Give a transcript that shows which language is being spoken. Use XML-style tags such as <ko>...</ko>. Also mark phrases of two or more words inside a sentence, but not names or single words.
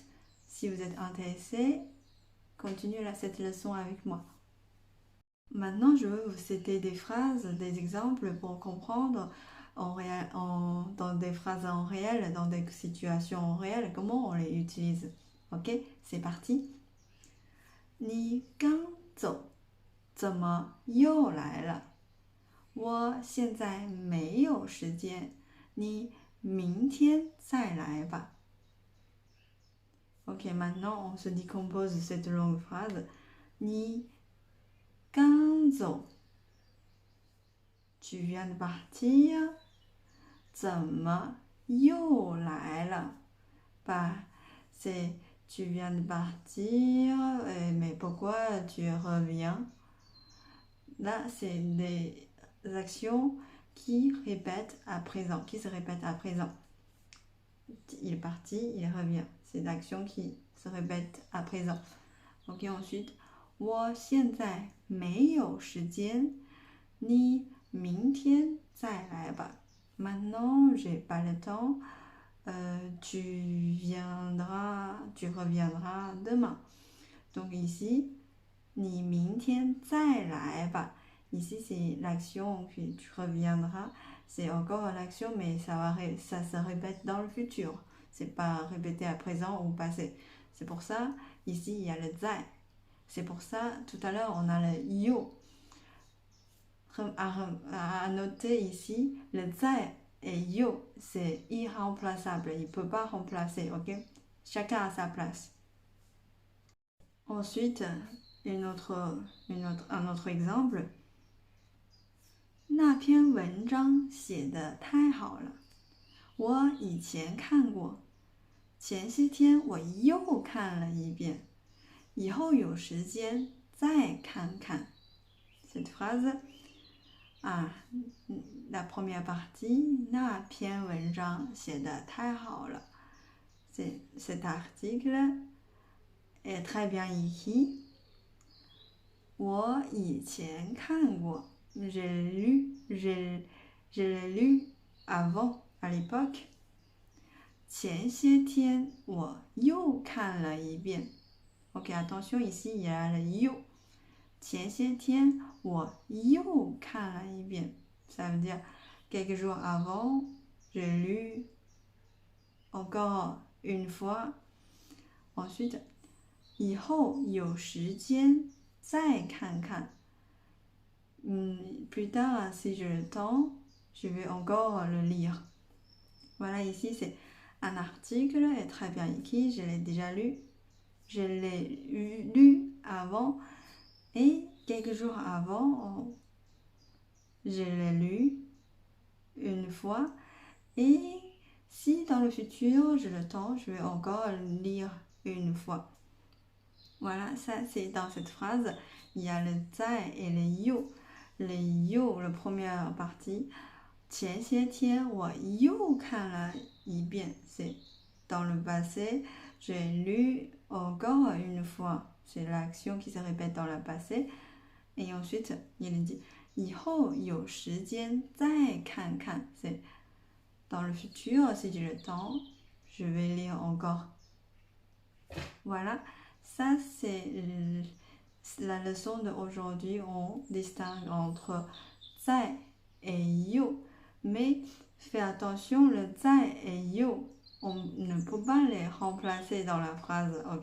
<fr>Si vous êtes intéressé, continuez cette leçon avec moi. Maintenant, je veux vous citer des phrases, des exemples pour comprendre dans des phrases en réel, dans des situations en réel, comment on les utilise. Ok, c'est parti.</fr> <zh>你刚走，怎么又来了？我现在没有时间，你明天再来吧。</zh> <fr>Ok, maintenant on se décompose cette longue phrase.</fr> <zh>你刚走</zh> <fr>tu viens de partir.</fr> <zh>怎么又来了</zh> <fr>Bah, c'est tu viens de partir, mais pourquoi tu reviens? Là, c'est des actions qui répètent à présent, qui se répètent à présent. Il est parti, il revient. C'est l'action qui se répète à présent. Ok, ensuite,</fr> <zh>我现在没有时间，你明天再来吧。</zh> <fr>Maintenant, j'ai pas le temps. Tu reviendras demain. Donc ici,</fr> <zh>你明天再来吧.</zh> <fr>Ici, c'est l'action que tu reviendras. C'est encore l'action, mais ça se répète dans le futur. C'est pas répété à présent ou passé. C'est pour ça, ici, il y a le 在. C'est pour ça, tout à l'heure, on a le 有. À noter ici, le 在 et 有, c'est irremplaçable. Il ne peut pas remplacer, ok? Chacun a sa place. Ensuite, un autre exemple.</fr> <zh>那篇文章写得太好了，我以前看过，前些天我又看了一遍，以后有时间再看看。</zh> <fr>Cette phrase, la première partie,</fr> <zh>那篇文章写得太好了。</zh> <fr>Cet article est très bien écrit.</fr> <zh>我以前看过。</zh> <fr>Je l'ai lu avant, à l'époque.</fr> <zh>前些天我又看了一遍。</zh> <fr>Ok, attention, ici il y a le 又。</fr> <zh>前些天我又看了一遍。</zh> <fr>Ça veut dire quelques jours avant, j'ai lu encore une fois. Ensuite,</fr> <zh>以后有时间再看看。</zh> <fr>Plus tard, si j'ai le temps, je vais encore le lire. Voilà, ici c'est un article est très bien écrit, je l'ai déjà lu. Je l'ai lu avant et quelques jours avant, je l'ai lu une fois. Et si dans le futur j'ai le temps, je vais encore le lire une fois. Voilà, ça c'est dans cette phrase, il y a le 在 et le 有. Le 又, la première partie,</fr> <zh>前些天我又看了一遍,</zh> <fr>c'est dans le passé, j'ai lu encore une fois, c'est l'action qui se répète dans le passé. Et ensuite, il dit</fr> <zh>以后有时间再看看,</zh> <fr>c'est dans le futur, si j'ai le temps, je vais lire encore. Voilà, ça c'est la leçon d'aujourd'hui. On distingue entre 在 et 有. Mais fais attention, le 在 et 有, on ne peut pas les remplacer dans la phrase, ok?</fr>